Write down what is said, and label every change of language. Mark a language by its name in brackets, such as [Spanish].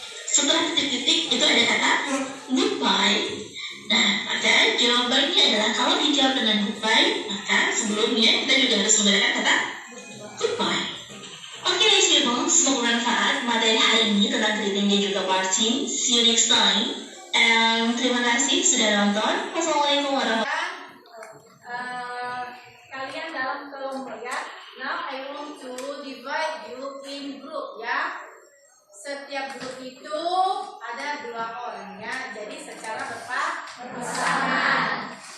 [Indonesian] Setelah titik-titik itu ada kata goodbye. Nah, maka jawabannya adalah kalau dijawab dengan goodbye, maka sebelumnya kita juga harus menggunakan kata goodbye. Oke, guys, people, semoga bermanfaat materi hari ini tentang greeting dan juga parting. [English] See you next time. And [Indonesian] terima kasih sudah nonton. [Arabic] Wassalamualaikum warahmatullahi wabarakatuh. [Indonesian] Kalian dalam kelompok ya. [English] Now I want to divide you in group ya. [Indonesian] Setiap grup itu ada 2 orang ya. Jadi secara berpasangan.